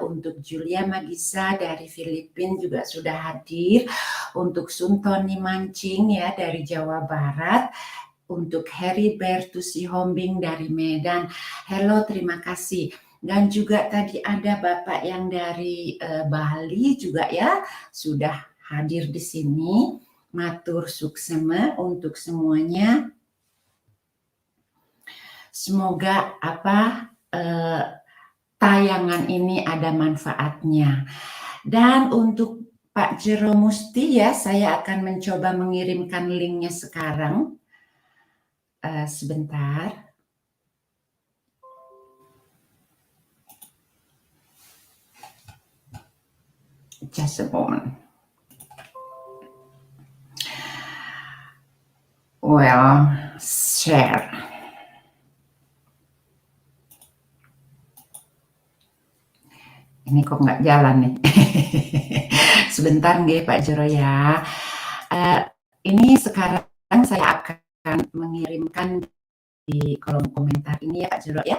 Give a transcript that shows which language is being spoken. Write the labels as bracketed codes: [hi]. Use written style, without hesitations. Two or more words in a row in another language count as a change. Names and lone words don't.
[id] Untuk Julia Magisa dari Filipina juga sudah hadir, untuk Suntoni Mancing ya dari Jawa Barat, untuk Harry Bertusi Hombing dari Medan. Hello, terima kasih. Dan juga tadi ada Bapak yang dari Bali juga ya, sudah hadir di sini. [ban] Matur suksema [id] untuk semuanya. Semoga tayangan ini ada manfaatnya. Dan untuk Pak Jero Musti ya, saya akan mencoba mengirimkan linknya sekarang. Sebentar. [en] Just a moment. Well, share. [id] Ini kok nggak jalan nih. Sebentar nggih Pak Jero ya. Ini sekarang saya akan mengirimkan di kolom komentar ini ya Pak Jero ya.